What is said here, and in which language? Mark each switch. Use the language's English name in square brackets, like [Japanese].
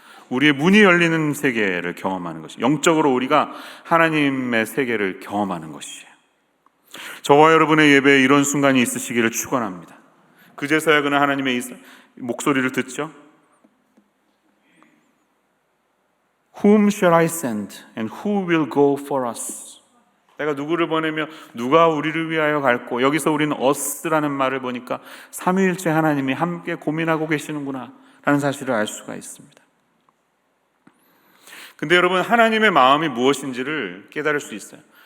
[Korean] 우리의 문이 열리는 세계를 경험하는 것이, 영적으로 우리가 하나님의 세계를 경험하는 것이에요. 저와 여러분의 예배에 이런 순간이 있으시기를 축원합니다. 그제서야 그는 하나님의 목소리를 듣죠. [English] Whom shall I send and who will go for us? [Korean] 내가 누구를 보내며 누가 우리를 위하여 갈고, 여기서 우리는 us라는 말을 보니까 삼위일체 하나님이 함께 고민하고 계시는구나 라는 사실을 알 수가 있습니다. 근데 여러분, 하나님의 마음이 무엇인지를 깨달을 수 있어요.